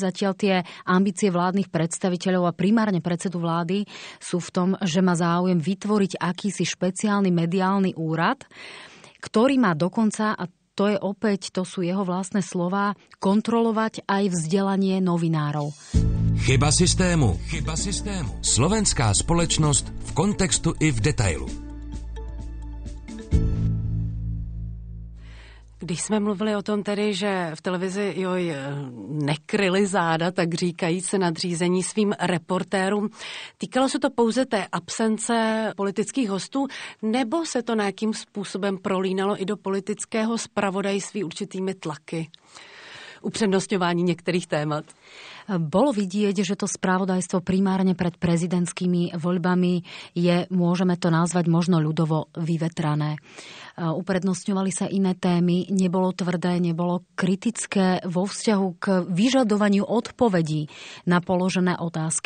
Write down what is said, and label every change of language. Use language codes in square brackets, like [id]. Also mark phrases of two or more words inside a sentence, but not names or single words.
[sk] Zatiaľ tie ambície vládnych predstaviteľov a primárne predsedu vlády sú v tom, že má záujem vytvoriť akýsi špeciálny mediálny úrad, ktorý má dokonca, a to sú jeho vlastné slová, kontrolovať aj vzdelanie novinárov. [cs] Chyba systému. Slovenská společnosť v kontextu i v detailu. Když jsme mluvili o tom tedy, že v televizi nekryli záda, tak říkají se nadřízení svým reportérům, týkalo se to pouze té absence politických hostů, nebo se to nějakým způsobem prolínalo i do politického zpravodajství určitými tlaky? Upřednostňování některých témat. [sk] Bolo vidieť, že to spravodajstvo primárne pred prezidentskými voľbami je, môžeme to nazvať možno ľudovo, vyvetrané. Uprednostňovali sa iné témy, nebolo tvrdé, nebolo kritické vo vzťahu k vyžadovaniu odpovedí na položené otázky.